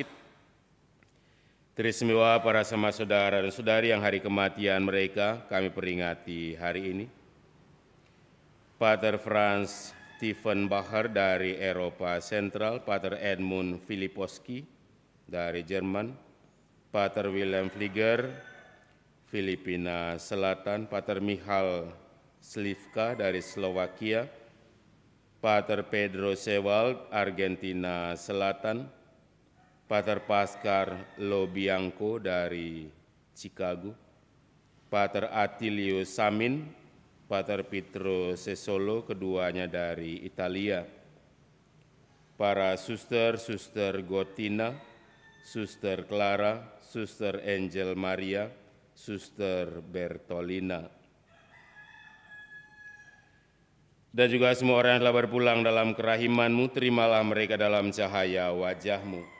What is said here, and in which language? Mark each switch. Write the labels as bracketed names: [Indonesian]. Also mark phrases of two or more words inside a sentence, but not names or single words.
[Indonesian] Teristimewa para sama saudara dan saudari yang hari kematian mereka kami peringati hari ini. Pater Franz Stephen Bacher dari Eropa Sentral, Pater Edmund Filiposki dari Jerman, Pater Wilhelm Flieger, Filipina Selatan, Pater Michal Slivka dari Slovakia, Pater Pedro Sewald, Argentina Selatan, Pater Pascal Lobianco dari Chicago, Pater Attilio Samin, Pater Pietro Sesolo, keduanya dari Italia, para suster Gotina, Suster Clara, Suster Angel Maria, Suster Bertolina, dan juga semua orang yang telah berpulang dalam kerahiman-Mu, terimalah mereka dalam cahaya wajah-Mu.